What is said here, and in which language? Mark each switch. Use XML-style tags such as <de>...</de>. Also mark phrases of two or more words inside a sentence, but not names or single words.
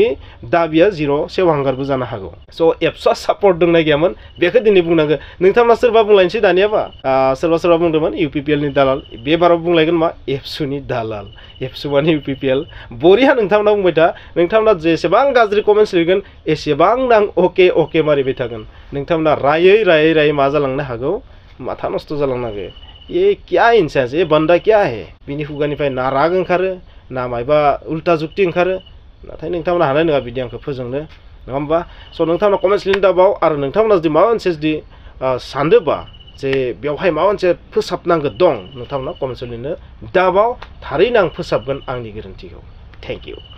<brx>दाबिया जिर' सेवहांगारबो जानो हागौ स' एबसुआ सापर्ट दंना गैयामोन बेखौ दिनै बुंनांगोन नोंथांमोना सोरबा बुंलायनोसै दानियाबा सोरबा बुंदोंमोन UPPL नि दालाल बे बाराव बुंलायगोन मा एबसुनि दालाल एबसु माने UPPL बरिया नोंथांमोना बुंबाय था नोंथांमोना जेसेबां गाज्रि कमेन्ट्स लिरगोन एसेबां आं अके मारिबाय थागोन नोंथांमोना रायै मा जालांनो हागौ माथा नस्त जालांनो हागौ</brx> <hi>ये क्या इंसान ये बंदा क्या है</hi> <brx>बिनि खुगानिफ्राय ना राग ओंखारो ना मायबा उल्टा जुक्ति ओंखारो नाथाय नोंथांमोना हानाय नङा बिदि आंखौ फोजोंनो नङा होमबा स' नोंथांमोना कमेन्ट्स लिरनो दाबाव आरो नोंथांमोना जुदि माबा मोनसे जुदि सानदोंबा जे बेवहाय माबा मोनसे फोसाबनांगौ दं नोंथांमोना कमेन्ट्स लिरनो दाबाव थारैनो आं फोसाबगोन आंनि गोरोन्थिखौ</brx> <en>thank you</en>